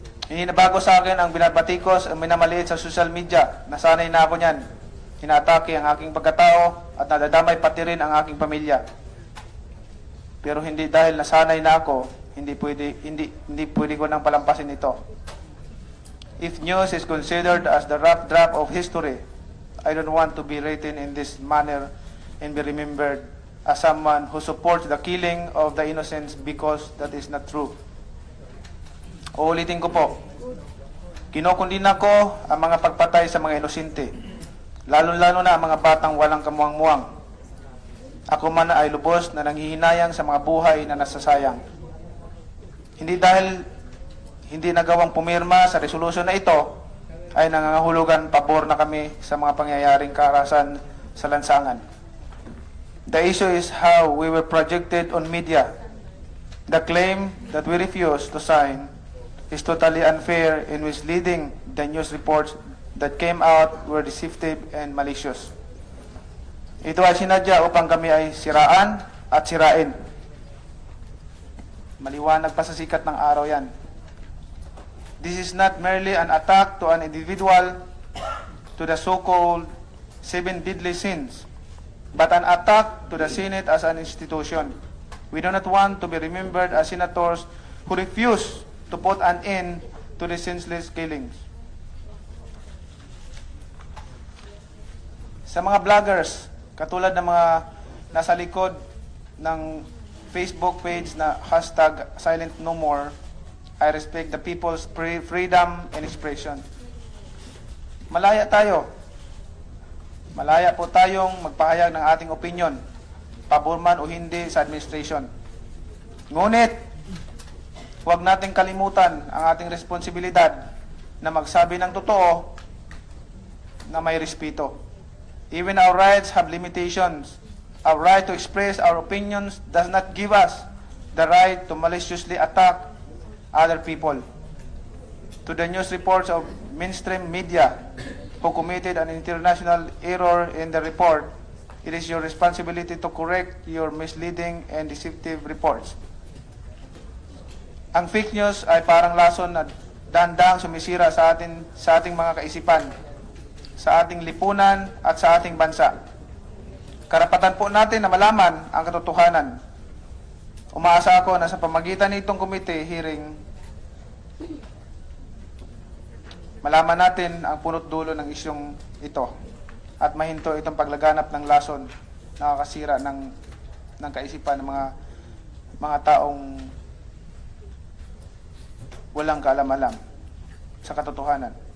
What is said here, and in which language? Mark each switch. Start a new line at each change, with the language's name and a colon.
Filipino: Hindi na bago sa akin ang binabatikos ang minamaliit sa social media. Nasanay na ako niyan. Inaatake ang aking pagkatao at nadadamay pati rin ang aking pamilya. Pero hindi dahil nasanay na ako, hindi pwede ko nang palampasin ito.
English: If news is considered as the rough draft of history, I don't want to be written in this manner and be remembered as someone who supports the killing of the innocents because that is not true.
Filipino: Uulitin ko po, kinokondina ko ang mga pagpatay sa mga inosente, lalo-lalo na ang mga batang walang kamuang-muang. Ako man ay lubos na nanghihinayang sa mga buhay na nasasayang. Hindi dahil hindi nagawang pumirma sa resolusyon na ito, ay nangangahulugan pabor na kami sa mga pangyayaring karahasan sa lansangan.
English: The issue is how we were projected on media. The claim that we refused to sign is totally unfair and misleading. The news reports that came out were deceptive and malicious.
Filipino: Ito ay sinadya upang kami ay siraan at sirain. Maliwanag pa sa sikat ng araw yan.
English: This is not merely an attack to an individual, to the so-called 7 deadly sins, but an attack to the Senate as an institution. We do not want to be remembered as senators who refuse to put an end to the senseless killings.
Filipino: Sa mga vloggers, katulad ng mga nasa likod ng Facebook page na #SilentNoMore,
English: I respect the people's freedom and expression.
Filipino: Malaya tayo. Malaya po tayong magpahayag ng ating opinion, pabor man o hindi sa administration. Ngunit, huwag nating kalimutan ang ating responsibilidad na magsabi ng totoo na may respeto.
English: Even our rights have limitations. Our right to express our opinions does not give us the right to maliciously attack other people. To the news reports of mainstream media who committed an international error in the report, it is your responsibility to correct your misleading and deceptive reports.
Filipino: Ang fake news ay parang lason na dahan-dahang sumisira sa ating mga kaisipan, sa ating lipunan at sa ating bansa. Karapatan po natin na malaman ang katotohanan. Umaasa ako na sa pamagitan nitong committee hearing, malaman natin ang punot dulo ng isyong ito at mahinto itong paglaganap ng lason na nakakasira ng kaisipan ng mga taong walang kaalam-alam sa katotohanan.